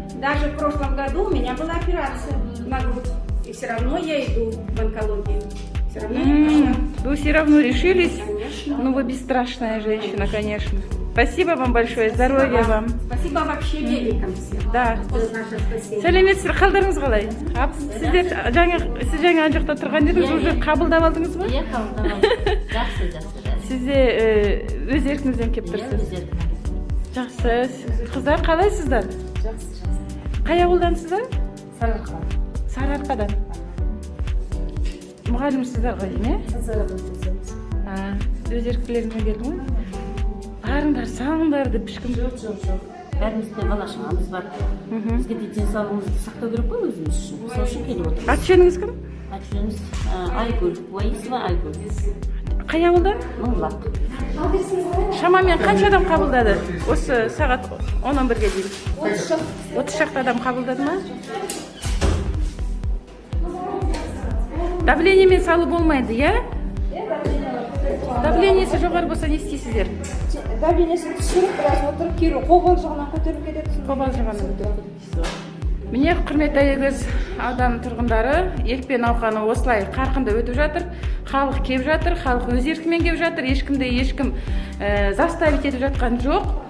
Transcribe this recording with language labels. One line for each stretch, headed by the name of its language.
Russian: Даже в прошлом году у меня была операция на грудь. И все равно я иду в онкологию. Все равно я пошла. Вы все равно решились? Конечно. Ну, вы бесстрашная женщина, конечно. Спасибо вам большое, здоровья вам. Спасибо вообще медикам всем. Да.
Kazakh: Сәлеметсіздер, қалдарыңыз қалай? Сіз жаңа жақта тұрған едіңіз, уже қабылдап алдыңыз ба? Иә, қабылдап алдым. Жақсы. Сіз де өз еркіңізден келіп тұрсыз? Жақсы. Қыздар қалайсыздар? Жақсы. Қай ауылдансыздар? Сарыарқа. Сарыарқадан. Мұғалімсіздер ғой, не? Өз еркілеріңізбен келдің ғой? Барыңдар, саңдар деп ешкім жоқ. Бәрімізде бала шағамыз бар. Бізге де денсаулығымызды сақтау керек қой өзіміз үшін. Сол үшін келіп отырмыз. Аты-жөніңіз кім? Аты-жөніміз Айгүл, Уаисова Айгүл. Қай ауылдан? Мыңбұлақ. Шамамен қанша адам қабылдады? Осы сағат 11-ге дейін. 30 шақты адам қабылдады ма? Давлениемен салу болмайды, иә? Давлениесі жоғары болса не істейсіздер? Давлениесін түсіріп, біраз отырып, кейін қобалжығынан көтеріп кетеді. Қобалжығынан көтеріп кетеді. Міне, құрметті егіз аудан тұрғындары, екпе науқаны осылай қарқынды өтіп жатыр. Халық кеп жатыр, халық өз еркімен кеп жатыр. Ешкім заставить етіп жатқан жоқ.